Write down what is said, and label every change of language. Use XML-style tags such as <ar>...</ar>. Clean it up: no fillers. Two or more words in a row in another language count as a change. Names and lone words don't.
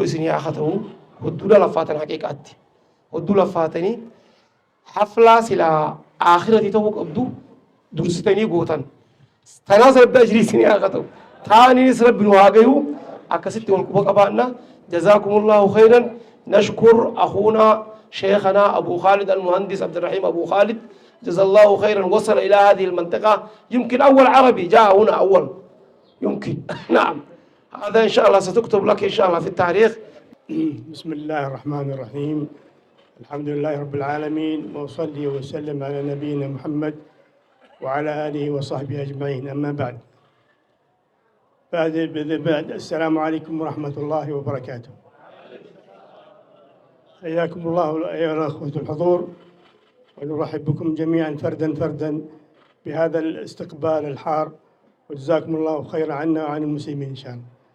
<om>isinii haa ta'u hodduudha laffaatan haqiiqaatti hodduu laffaatanii haflaa silaa aakhirati ta'uu qabdu dursitanii gootan tanaas rabbi ajrii isinii haa ta'u taaniinis rabbi nu haa gayu akkasitti wal quba qabaanna</om> <ar>جزاكم الله خيرا نشكر أخونا شيخنا أبو خالد المهندس عبد الرحيم أبو خالد جزا الله خيرا وصل إلى هذه المنطقة يمكن أول عربي جاء هنا أول يمكن نعم هذا إن شاء الله ستكتب لك إن شاء الله في التاريخ بسم الله الرحمن الرحيم الحمد لله رب العالمين وأصلي وسلم على نبينا محمد وعلى آله وصحبه أجمعين أما بعد السلام عليكم ورحمة الله وبركاته حياكم الله أيها الأخوة الحضور ونرحب بكم جميعا فردا بهذا الاستقبال الحار وجزاكم الله خيرا عنا وعن المسلمين إن شاء الله.</ar>